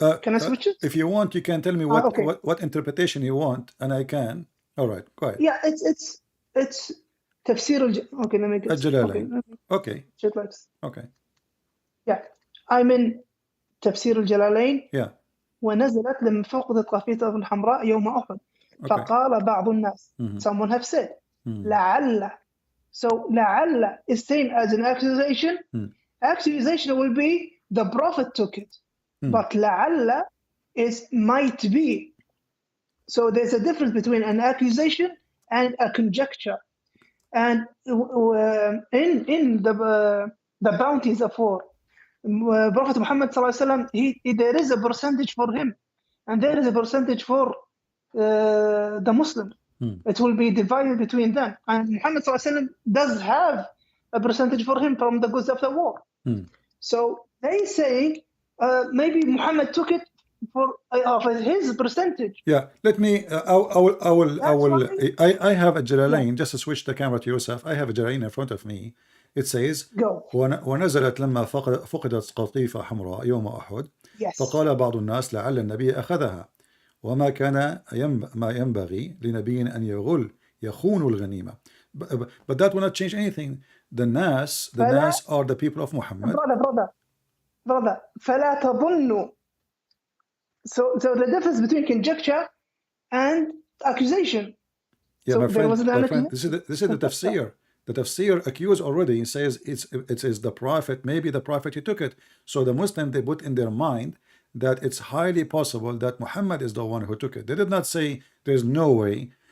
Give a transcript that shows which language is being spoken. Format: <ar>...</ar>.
<en>Can I switch it? If you want, you can tell me what interpretation you want, and I can. All right, go ahead. Yeah, it's tafsir. Okay, let me get الجلالين. Okay. Okay. Yeah, I'm in تفسير الجلالين. Yeah.</en> <ar>ونزلت لمن فوق القافية الحمراء يوم أحد. فقال بعض الناس.</ar> <en>Someone have said.</en> <ar>لعل.</ar> <en>So لعل is seen as an accusation. Accusation will be the prophet took it. But لعل is might be. So there's a difference between an accusation and a conjecture. And in the bounties of war, Prophet Muhammad ﷺ, there is a percentage for him, and there is a percentage for the Muslims. It will be divided between them. And Muhammad ﷺ does have a percentage for him from the goods of the war. So they saying maybe Muhammad took it for his percentage. Yeah, let me. I have a Jalalain. Just to switch the camera to yourself. I have a Jalalain in front of me. It says,</en> <ar>ونزلت لما فقدت قطيفة حمراء يوم أحد فقال بعض الناس لعل النبي أخذها وما كان ما ينبغي لنبي أن يخون الغنيمة.</ar> <en>But that will not change anything. The Nas are the people of Muhammad.</en> <ar>Brother, فلا تظنوا.</ar> <en>So the difference between conjecture and accusation. Yeah, so my friend, this is the tafsir. The tafsir accused already says it is the prophet, maybe the prophet he took it. So the Muslim, they put in their mind that it's highly possible that Muhammad is the one who took it. They did not say there's no way.</en>